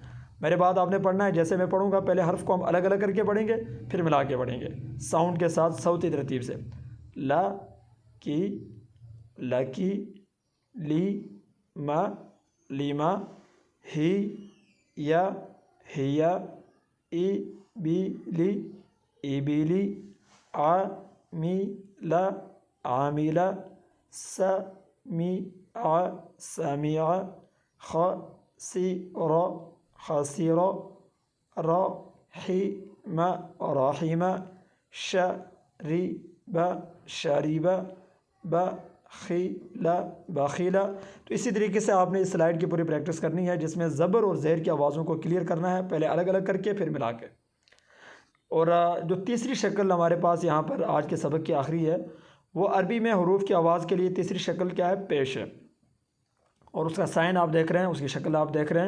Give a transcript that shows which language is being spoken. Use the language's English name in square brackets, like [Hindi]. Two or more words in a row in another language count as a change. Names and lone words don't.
[Urdu] میرے بعد آپ نے پڑھنا ہے، جیسے میں پڑھوں گا پہلے حرف کو ہم الگ الگ کر کے پڑھیں گے، پھر ملا کے پڑھیں گے ساؤنڈ کے ساتھ، صوتی ترتیب سے۔ [Arabic] لا، کی، لکی، لی، ما، لیما، ہی، یا، ہیا، ای، بی، لی، ای، بی، لی، آ، می، لا، عاملہ، س، می، آ، سامعہ، خ، سی، را، خاسرہ، را، حی، ما، راحمہ، ش، ری، با، شاریبہ، با، خیلہ، باخیلہ۔ [Urdu] تو اسی طریقے سے آپ نے اس سلائیڈ کی پوری پریکٹس کرنی ہے، جس میں زبر اور زیر کی آوازوں کو کلیئر کرنا ہے، پہلے الگ الگ کر کے پھر ملا کے۔ اور جو تیسری شکل ہمارے پاس یہاں پر آج کے سبق کی آخری ہے، وہ عربی میں حروف کی آواز کے لیے تیسری شکل کیا ہے؟ پیش ہے، اور اس کا سائن آپ دیکھ رہے ہیں، اس کی شکل آپ دیکھ رہے ہیں۔